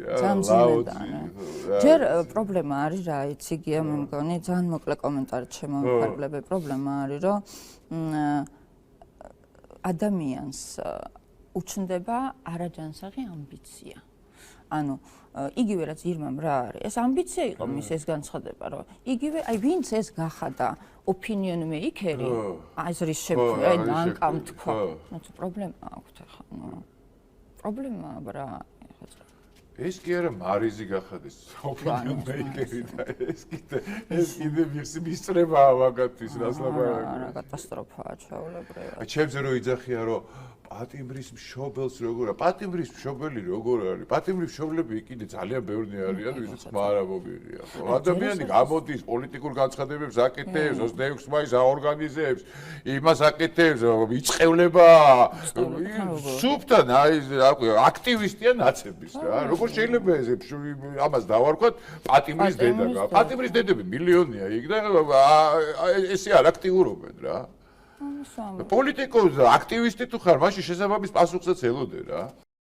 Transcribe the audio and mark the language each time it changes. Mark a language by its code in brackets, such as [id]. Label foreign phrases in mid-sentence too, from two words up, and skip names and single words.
[ka] ჯერ პრობლემა არის რა იცი გია მე მგონი ძალიან მოკლე კომენტარი შემომიფარგლებ პრობლემა არის რომ ადამიანს უჩნდება არაჯანსაღი ამბიცია ანუ იგივე რაც ირმამ რა არის ეს ამბიცია იყო მის ეს განცხადება რომ იგივე აი ვინც ეს გახადა [en] opinion maker- [ka] ი აი ეს შეფრენ ანკამ თქვა ნუ პრობლემა აქვს ახლა ნუ პრობლემა ბრა ეს კი არა მარიზი გახადეს [en] opinion maker- [ka] ი და ეს კიდე მისწრებაა მაგათთვის რას ლაპარაკობ არა კატასტროფაა ჩაოლებრება ჩემზე რო იძახია რომ პატიმრის მშობელს როგორა პატიმრის მშობელი როგორ არის პატიმრის მშობლები კიდე ძალიან ბევრი არიან ვისაც ხმარა მომიღია ადამიანი გამოდის პოლიტიკურ განცხადებებს აკეთებს 26 მაისს აორგანიზებს იმას აკეთებს იწევლება სუფთან აი აქტივისტია ნაცების რა როგორ შეიძლება ეს ამას დავარქვათ პატიმრის დედა პატიმრის დედები მილიონია იქ და ესე არ აქტიურობენ რა პოლიტიკოს აქტივისტი თუ ხარ, მაშინ შესაბამის პასუხსაც ელოდე რა.